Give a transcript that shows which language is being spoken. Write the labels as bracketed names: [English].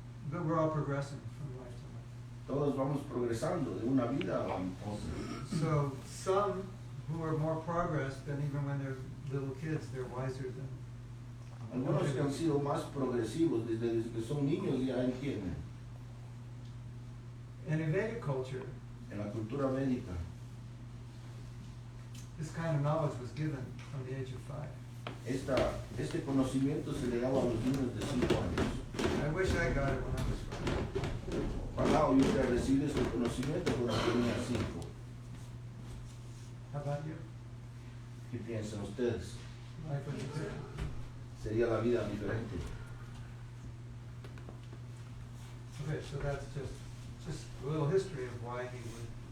[English] But we're all progressing from life to life. [Spanish] Todos vamos progresando de una vida a otra. [English] So some who are more progressed than even when they're little kids, they're wiser than. [Spanish] Algunos que han sido más progresivos desde que son niños ya entienden. [English] And in Vedic culture, [Spanish] En la cultura védica, [English] this kind of knowledge was given from the age of 5. [Spanish] este conocimiento se le daba a los niños de 5 años. [English] I wish I got it when I was 5. [Spanish] Ojalá hubiera recibido este conocimiento cuando tenía 5. [English] How about you? [Spanish] ¿Qué piensan ustedes? [English] Life was different. [Spanish] Sería la vida diferente. [English] Okay, so that's just a little history of why he would